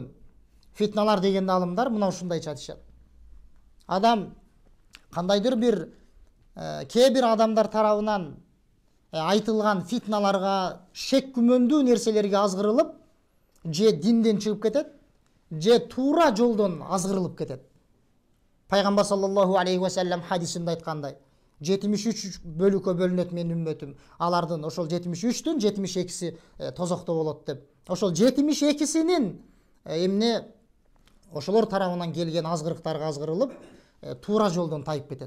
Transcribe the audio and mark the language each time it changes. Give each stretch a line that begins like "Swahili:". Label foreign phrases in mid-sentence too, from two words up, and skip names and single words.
Kyrgyz: Фитналар дегенде алымдар мына ушундайча айтышат. Адам кандайдыр бир кээ бир адамдар тарабынан айтылган фитналарга, шек күмөндүү нерселерге азгырылып, же динден чыгып кетет, же туура жолдон азгырылып кетет. Пайгамбар
Arabic: صلى الله عليه وسلم
Kyrgyz: хадисинде айткандай, 73 бөлүккө бөлүнөт менин үммөтүм. Алардын ошол 73-түн 72-си тозокто болот деп. Ошол 72-синин эмне ошолор тарабынан келген азгырыктарга азгырылып, туура жолдон тайып кетет.